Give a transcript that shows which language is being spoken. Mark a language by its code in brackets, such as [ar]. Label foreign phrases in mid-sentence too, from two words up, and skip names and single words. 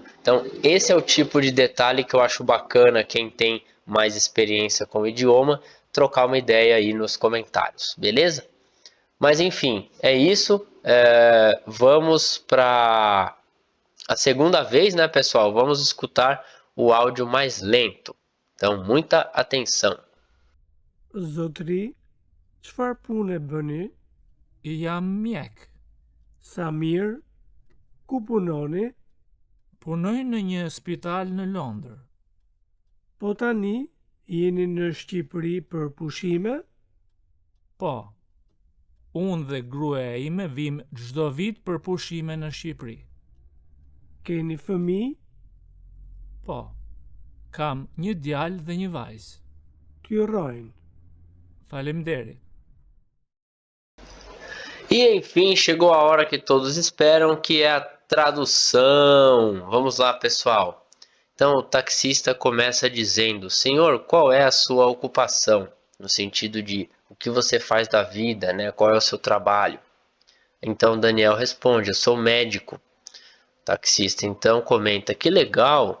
[pt] Então, esse é o tipo de detalhe que eu acho bacana quem tem mais experiência com o idioma, trocar uma ideia aí nos comentários, beleza? Mas enfim, é isso. Vamos para a segunda vez, né, pessoal? Vamos escutar o áudio mais lento. Então, muita atenção. [sq] Zotri, çfarë pune bëni? Jam mjek. Samir, ku punoni? Punoj në një spital në Londër. Po tani, jeni në Shqipëri për pushime? Po, unë dhe gruaja ime vim çdo vit për pushime në Shqipëri. Keni fëmijë? Po, kam një djalë dhe një vajzë. T'ju rojnë. Faleminderit. [pt] E enfim, chegou a hora que todos esperam, que é a tradução. Vamos lá, pessoal. Então, o taxista começa dizendo: Senhor, qual é a sua ocupação? No sentido de o que você faz da vida, né? Qual é o seu trabalho? Então, Daniel responde: eu sou médico. O taxista então comenta: que legal.